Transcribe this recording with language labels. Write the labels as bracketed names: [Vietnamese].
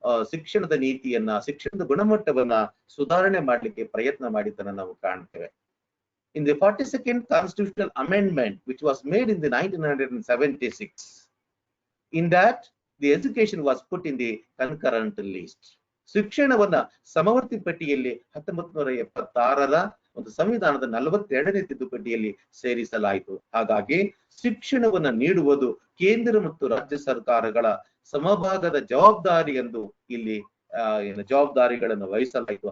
[Kannada] ಶಿಕ್ಷಣದ ನೀತಿಯನ್ನ, ಶಿಕ್ಷಣದ ಗುಣಮಟ್ಟವನ್ನ ಸುಧಾರಣೆ ಮಾಡಲಿಕ್ಕೆ ಪ್ರಯತ್ನ ಮಾಡಿದ್ದನ್ನ ನಾವು ಕಾಣ್ತೇವೆ. [English] In the 42nd constitutional amendment, which was made in the 1976, in that the education was put in the concurrent list. [Kannada] ಶಿಕ್ಷಣವನ್ನ ಸಮವರ್ತಿ ಪಟ್ಟಿಯಲ್ಲಿ 1976ರ ಒಂದು ಸಂವಿಧಾನದ 42ನೇ ತಿದ್ದುಪಡಿಯಲ್ಲಿ ಸೇರಿಸಲಾಯಿತು. ಹಾಗಾಗಿ ಶಿಕ್ಷಣವನ್ನ ನೀಡುವುದು ಕೇಂದ್ರ ಮತ್ತು ರಾಜ್ಯ ಸರ್ಕಾರಗಳ ಸಮಭಾಗದ ಜವಾಬ್ದಾರಿ ಎಂದು ಇಲ್ಲಿ ಜವಾಬ್ದಾರಿಗಳನ್ನು ವಹಿಸಲಾಯಿತು.